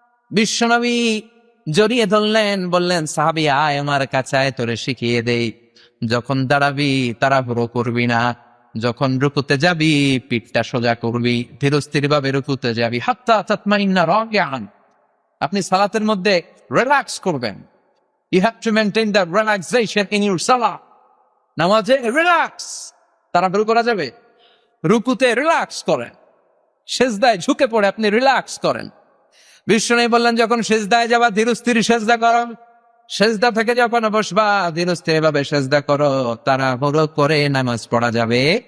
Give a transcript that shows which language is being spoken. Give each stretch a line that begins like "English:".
Bangla: বিশ্বনবী জড়িয়ে ধরলেন, বললেন সাহাবী আয় আমার কাছে আয়, তোরে শিখিয়ে দেই। যখন দাঁড়াবি তাড়াহুড়ো করবি না, যখন রুকুতে যাবি পিঠটা সোজা করবি, ধীরস্থির ভাবে রুকুতে যাবি,
Arabic: হাত্তা তাতমাইন্না রাকিআন।
Bangla: আপনি সালাতের মধ্যে রিল্যাক্স করবেন।
English: You have to maintain the relaxation in your salah.
Bangla: নামাজে রিল্যাক্স, তাড়াহুড়ো করা যাবে? রুকুতে রিল্যাক্স করেন, সেজদায় ঝুঁকে পড়ে আপনি রিল্যাক্স করেন। বিষ্ণু বললেন যখন সেজদায় যাবা ধীরস্থির সেজদা করো, সেজদা থেকে যখন বসবা ধীরে স্থির ভাবে সেজদা করো, তাড়াহুড়ো করে নামাজ পড়া যাবে।